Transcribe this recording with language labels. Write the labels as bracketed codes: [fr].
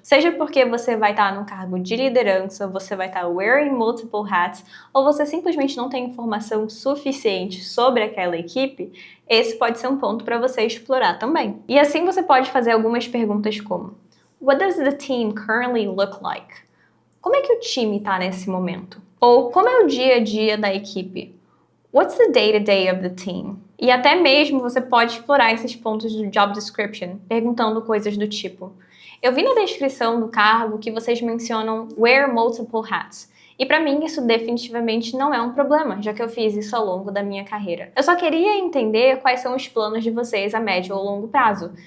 [pt] Seja porque você vai estar num cargo de liderança, você vai estar [en] wearing multiple hats, [pt] ou você simplesmente não tem informação suficiente sobre aquela equipe, esse pode ser um ponto para você explorar também. E assim você pode fazer algumas perguntas como: [en] What does the team currently look like? [pt] Como é que o time está nesse momento? Ou como é o dia a dia da equipe? [en] What's the day-to-day of the team? [pt] E até mesmo você pode explorar esses pontos do job description, perguntando coisas do tipo: eu vi na descrição do cargo que vocês mencionam [en] wear multiple hats. [pt] E para mim isso definitivamente não é um problema, já que eu fiz isso ao longo da minha carreira. Eu só queria entender quais são os planos de vocês a médio ou longo prazo.